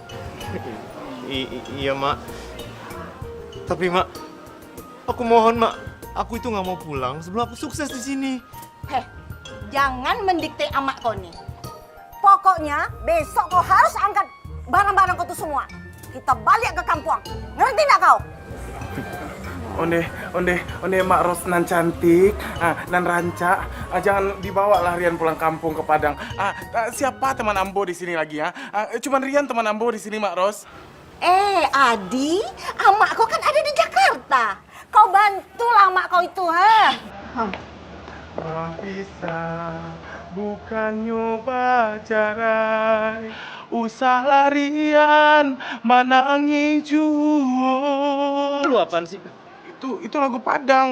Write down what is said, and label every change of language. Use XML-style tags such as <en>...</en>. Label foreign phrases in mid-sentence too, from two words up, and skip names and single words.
<id>Iya, Mak. Tapi, Mak, aku mohon, Mak. Aku itu nggak mau pulang sebelum aku sukses di sini. Jangan mendikte Ama kau nih. Pokoknya besok kau harus angkat barang-barang kau tuh semua. Kita balik ke kampung. Ngerti nggak kau?</id> <min>Onde Mak Ros nan cantik, nan ranca.</min> <id>Jangan dibawa lah Rian pulang kampung ke Padang. Siapa teman Ambo di sini lagi ya? Cuman Rian teman Ambo di sini, Mak Ros. Adi, Ama kau kan ada di Jakarta. Kau bantulah Ama kau itu, ha?</id> <min>Orang bisa bukan nyoba carai, usah larian manangi juo.</min> <id>Lu apaan sih? Itu lagu Padang.</id>